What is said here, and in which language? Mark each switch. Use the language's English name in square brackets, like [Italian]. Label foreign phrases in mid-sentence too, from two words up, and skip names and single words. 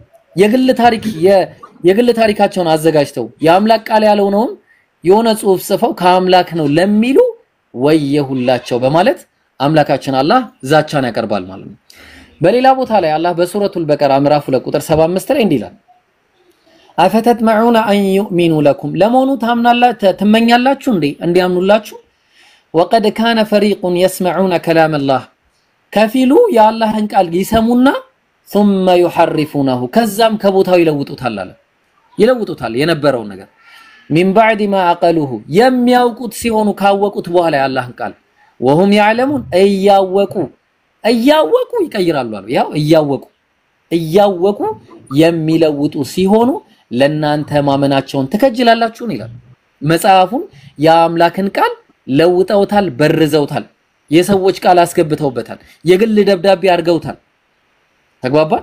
[Amharic] የግል ታሪካቸውን አዘጋጅተው የአምላክ ቃል ያለው ነው የሆነ ጽሑፍ ጽፈው ከአምላክ ነው ለሚሉ ወየሁላቸው በማለት አምላካችን አላህ ዛቻን ያቀርባል ማለት ነው። በሌላ ቦታ ላይ አላህ በሱረቱል በቀራ ምዕራፍ 2 ቁጥር 75 ላይ እንዲላል [Arabic] أفتطمعون أن يؤمنوا لكم [Amharic] ለመሆኑ ትመኛላችሁ እንዴ እንዲያምኑላችሁ [Arabic] وقد كان فريق يسمعون كلام الله [Amharic] ከፊሉ የአላህን ቃል ይሰሙና [Arabic] ثم يحرفونه [Amharic] ከዛም ከቦታው ይለውጡታል የነበረው ነገር [Arabic] من بعد ما عقلوه [Amharic] የሚያውቁት ሲሆኑ ካወቁት በኋላ የአላህን ቃል [Arabic] وهم يعلمون [Amharic] እያወቁ ይቀይራሉ አሉ። ያው እያወቁ የሚለውጡ ሲሆኑ ለናንተ ማመናቸውን ተከጅላላችሁ ይላል። መጽሐፉን የአምላክን ቃል ለውጠውታል፣ በርዘውታል፣ የሰዎች ቃል አስገብተውበታል፣ የግል ደብዳቤ አድርገውታል። ተግባባን?